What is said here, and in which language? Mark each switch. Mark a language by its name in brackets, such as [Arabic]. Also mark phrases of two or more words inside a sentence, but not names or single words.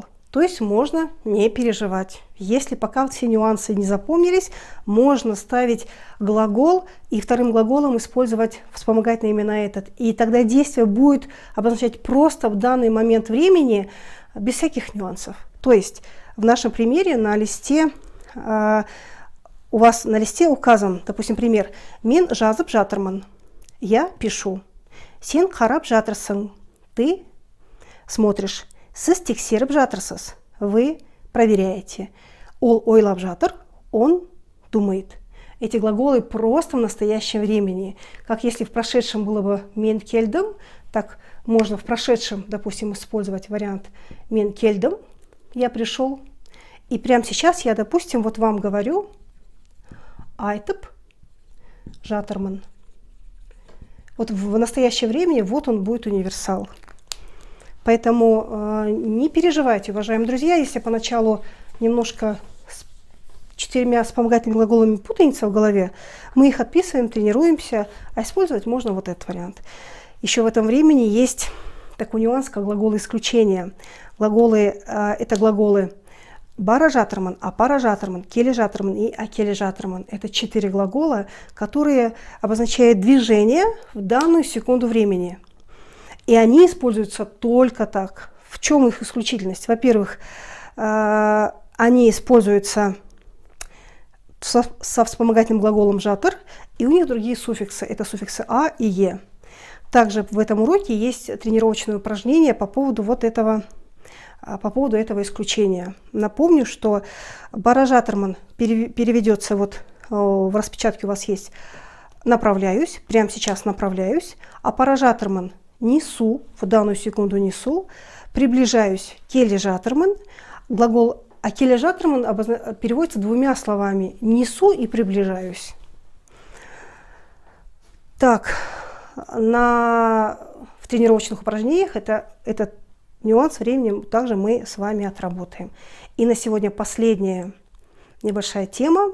[Russian] То есть можно не переживать. Если пока все нюансы не запомнились, можно ставить глагол и вторым глаголом использовать вспомогательные имена этот. И тогда действие будет обозначать просто в данный момент времени без всяких нюансов. То есть в нашем примере на листе у вас на листе указан, допустим, пример [Kazakh] «Мен жазып жатырмын». [Russian] Я пишу. [Kazakh] Сен қарап жатырсың. [Russian] Ты смотришь. [Kazakh] Сіз тексеріп жатырсыз. [Russian] Вы проверяете. [Kazakh] Ол ойлап жатыр. [Russian] Он думает. Эти глаголы просто в настоящем времени. Как если в прошедшем было бы [Kazakh] «мен келдім», [Russian] так можно в прошедшем, допустим, использовать вариант [Kazakh] «мен келдім». [Russian] Я пришел. И прямо сейчас я, допустим, вот вам говорю [Kazakh] «айтып жатырмын». [Russian] Вот в настоящее время вот он будет универсал. Поэтому не переживайте, уважаемые друзья, если поначалу немножко с 4 вспомогательными глаголами путаница в голове, мы их отписываем, тренируемся, а использовать можно вот этот вариант. Еще в этом времени есть такой нюанс, как глаголы исключения. Это глаголы [Kazakh] «бара жатырмын», «апара жатырмын», «келе жатырмын» [Russian] и [Kazakh] «акеле жатырмын». [Russian] Это 4 глагола, которые обозначают движение в данную секунду времени. И они используются только так. В чем их исключительность? Во-первых, они используются со вспомогательным глаголом «жатыр», и у них другие суффиксы. Это суффиксы «а» и «е». Также в этом уроке есть тренировочное упражнение по поводу этого исключения. Напомню, что [Kazakh] «бара жатырмын» [Russian] переведется вот в распечатке у вас есть «направляюсь», прямо сейчас направляюсь, а [Kazakh] «апара жатырмын» [Russian] несу, в данную секунду несу, приближаюсь, [Kazakh] келе жатырмын. [Russian] Глагол [Kazakh] акеле жатырмын [Russian] переводится 2 словами: несу и приближаюсь. Так, в тренировочных упражнениях этот нюанс времени также мы с вами отработаем. И на сегодня последняя небольшая тема.